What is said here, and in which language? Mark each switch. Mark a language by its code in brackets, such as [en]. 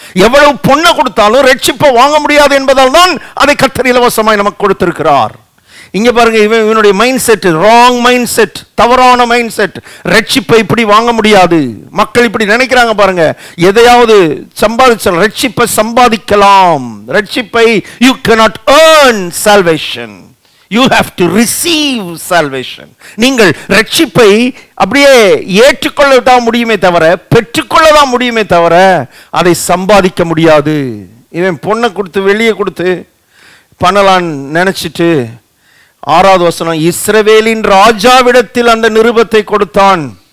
[ta] எவ்வளவு பொண்ணை கொடுத்தாலும் ரட்சிப்பை வாங்க முடியாது என்பதால் தான் அதை கர்த்தர் இலவசமாய் நமக்கு கொடுத்திருக்கிறார். இங்க பாருங்க, இவனுடைய mind set wrong mind set, தவறான மைண்ட் செட். ரட்சிப்பை இப்படி வாங்க முடியாது. மக்கள் இப்படி நினைக்கிறாங்க பாருங்க. எதையாவது சம்பாதிச்சல், ரட்சிப்பை சம்பாதிக்கலாம். ரட்சிப்பை [en] you cannot earn salvation, you have to receive salvation. [ta] நீங்கள் ரட்சிப்பை அப்படியே ஏற்றுக்கொள்ளதான் முடியுமே தவிர, பெற்றுக்கொள்ளதான் முடியுமே தவிர அதை சம்பாதிக்க முடியாது. இவன் பொண்ணை கொடுத்து வெளியே கொடுத்து பண்ணலான்னு நினைச்சிட்டு 6வது வசனம், இஸ்ரவேலின் ராஜாவிடத்தில் அந்த நிருபத்தை கொடுத்தான்.